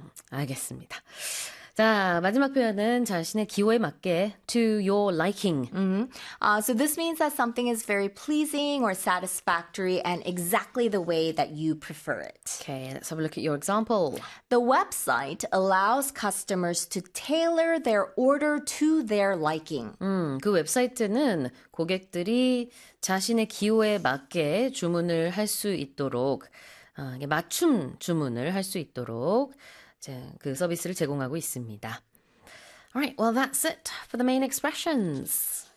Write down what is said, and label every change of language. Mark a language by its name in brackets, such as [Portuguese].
[Korean] 알겠습니다. 자, 마지막 표현은 자신의 기호에 맞게 [English] to your liking. So this means that something is very pleasing or satisfactory and exactly the way that you prefer it. Okay, let's have a look at your example. The website allows customers to tailor their order to their liking. [Korean] 그 웹사이트는 고객들이 자신의 기호에 맞게 주문을 할수 있도록, 맞춤 주문을 할수 있도록 그 서비스를 제공하고 있습니다. [English] Alright, well, that's it for the main expressions.